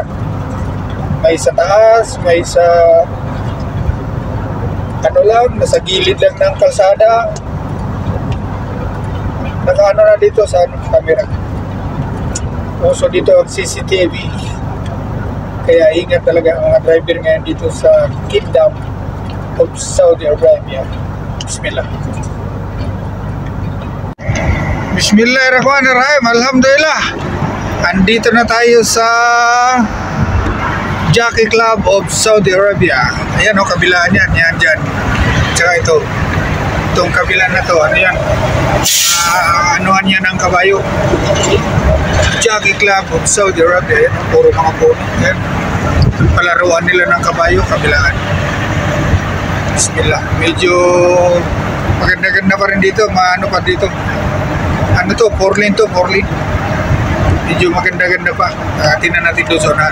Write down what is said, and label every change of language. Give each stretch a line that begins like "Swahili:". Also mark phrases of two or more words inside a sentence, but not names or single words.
Filipino: May sa taas, may sa nasa gilid lang ng kalsada. Nakaano na dito sa camera. Uso dito ang CCTV. Kaya ingat talaga ang mga driver ngayon dito sa Kingdom of Saudi Arabia. Bismillah. Bismillahirrahmanirrahim. Alhamdulillah. Andito na tayo sa Jockey Club of Saudi Arabia. Ayan kabilaan yan. Yan dyan. Tsaka itong kabilaan na to. Ano yan? Anuhan yan ng kabayo. Jockey Club of Saudi Arabia. Yan. Puro mga puno. Yan. Palaruan nila ng kabayo. Kabilaan. Bismillah. Medyo maganda-ganda pa rin dito. Maano pa dito. Ano to? 4 lane to. 4 lane. Medyo maganda-ganda pa. Tingnan natin doon sa unahan.